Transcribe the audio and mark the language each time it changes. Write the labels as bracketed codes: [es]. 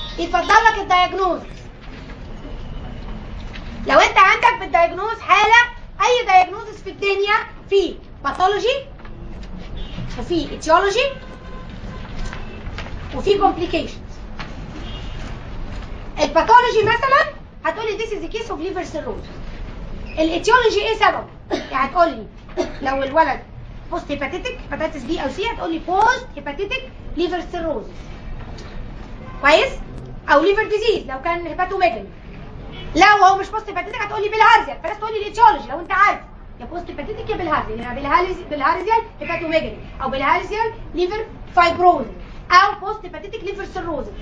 [ar] يتفضل لك الدايجنوز. لو انت عندك بالدايجنوز حاله، اي دايجنوزس في الدنيا في باثولوجي وفي ايتيولوجي وفي كومبليكيشنز. الباثولوجي مثلا هتقولي [en] this is a case of liver cirrhosis. [ar] الايتيولوجي ايه سبب؟ يعني هتقولي لو الولد بوست هيباتيتك هيباتيتس بي او سي هتقولي بوست هيباتيتك ليفر سيروزس. كويس؟ او ليفر ديزيز لو كان هيباتوميجالي. لو هو مش بوست هيباتيتك هتقولي بالهارزيال، فلازم تقولي الايتيولوجي لو انت عارف يا بوست هيباتيتك يا بالهارزيال، يعني بالهارزيال هيباتوميجالي او بالهارزيال ليفر فايبروزس او بوست هيباتيتك ليفر سيروزس.